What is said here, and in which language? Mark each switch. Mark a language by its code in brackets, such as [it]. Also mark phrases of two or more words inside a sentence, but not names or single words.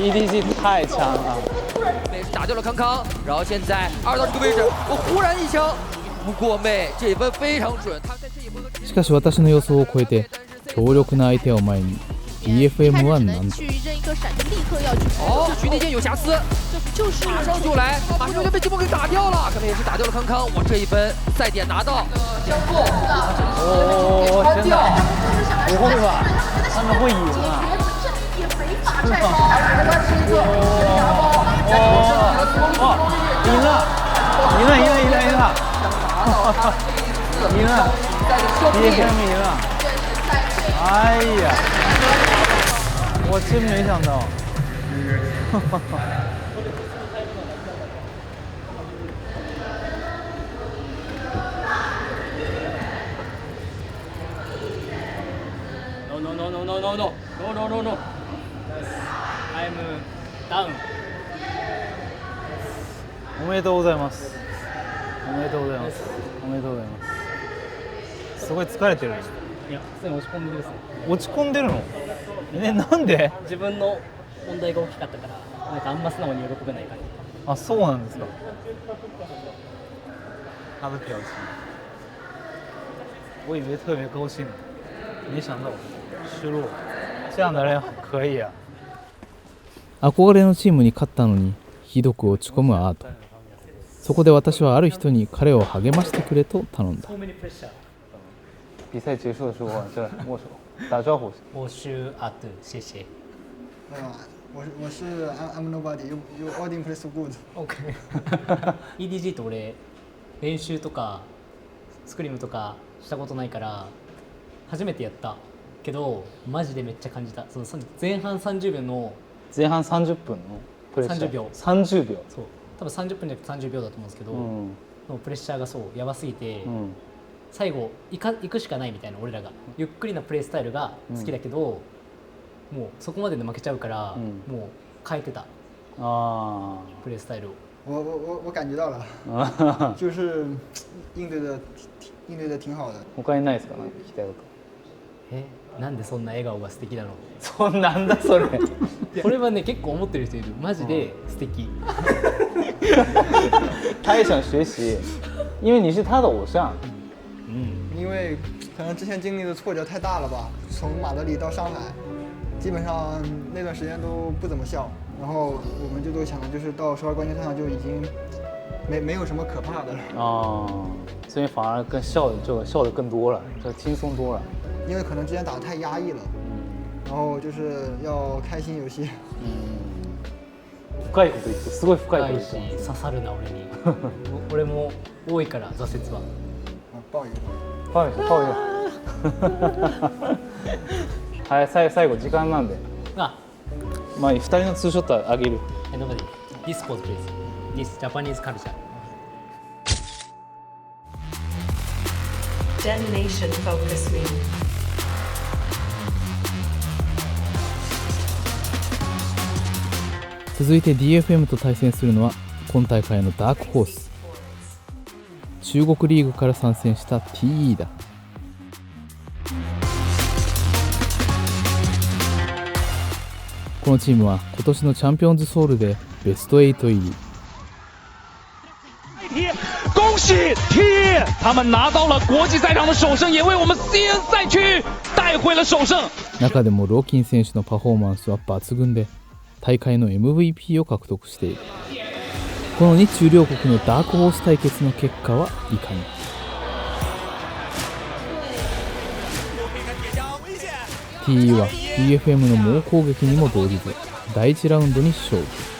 [zh] EDG 太强了。打掉了康康，然后现在2到这个位置，我忽然一枪，不过妹这一分非常准。 [ja] しかし私の予想を超えて強力な相手を前に DFM はなんと [zh] 哦，局内间有瑕疵，就是马上就来，马上就被季梦给打掉了，可能也是打掉了康康，我这一分赛点拿到。真的不会吧？他们会赢啊！赢了！DFM 赢了！哎呀，我真没想到。 [en] No. I'm down. [ja] おめでとうございます。すごい疲れてる。いや、普通に落ち込んでるですね。落ち込んでるの？なんで？自分の問題が大きかったからなんかあんま素直に喜べない感じ。あ、そうなんですか。 [zh] 他的表情，我以为特别高兴，没想到失落。这样的人可以啊。 [ja] 憧れのチームに勝ったのにひどく落ち込むアート。そこで私はある人に彼を励ましてくれと頼んだ。 [zh] 比赛结束的时候，这握手打招呼。欧州アート谢谢。我是 [en] I'm nobody. You all didn't play so good. [ja] OK。EDG と俺練習とかスクリームとかしたことないから初めてやったけどマジでめっちゃ感じた。その前半30秒の前半30分のプレッシャー。 30秒。 30秒。そう。多分30分じゃなくて30秒だと思うんですけど、のプレッシャーがそうやばすぎて、最後行くしかないみたいな。俺らがゆっくりなプレースタイルが好きだけど、もうそこまでで負けちゃうから、もう変えてたプレースタイルを。 [zh] 我感觉到了，就是应对的挺好的。 [ja] 他にないですか？なんか聞きたいこと。なんでそんな笑顔が素敵なの？なんだそれ。これはね結構思ってる人いる。マジで素敵。 [zh] 他也想学习，因为你是他的偶像。因为可能之前经历的挫折太大了吧，从马德里到上海，基本上那段时间都不怎么笑，然后我们就都想的就是到首尔冠军赛上就已经没有什么可怕的了。所以反而更笑得更多了，就轻松多了。因为可能之前打得太压抑了，然后就是要开心游戏。 [ja] 深いこと言って、すごい深いこと言って。刺さるな俺に。俺も多いから挫折は。 [zh] 抱一 [ja] 個。はい、最後時間なんで。まあ2人のツーショットあげる。 [en] Nobody. This pose please. This Japanese culture. Detonation focus week. [ja] 続いて DFM と対戦するのは今大会のダークホース、中国リーグから参戦した TE だ。このチームは今年のチャンピオンズソウルでベスト8入り。 [zh] 恭喜 TE， 他们拿到了国际赛场的首胜，也为我们 CN 赛区带回了首胜。 [ja] 中でもローキン選手のパフォーマンスは抜群で大会の MVP を獲得している。この日中両国のダークホース対決の結果はいかに。TE は DFM の猛攻撃にも動じず第1ラウンドに勝利。